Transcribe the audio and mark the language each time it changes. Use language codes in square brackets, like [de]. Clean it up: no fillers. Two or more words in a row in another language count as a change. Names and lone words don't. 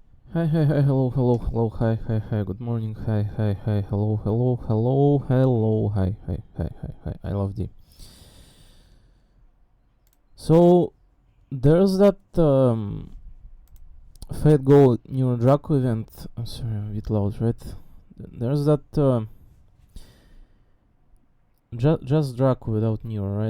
[en] Hi, hi, hi, hello, hello, hello, hi, hi, hi, good morning, hi, hi, hi, hello, hello, hello, hello, hi, hi, hi, hi, hi, I love D. So, there's that Fate Go Nero Draco event. I'm sorry, I'm a bit loud, right? There's that just Draco without Nero, right?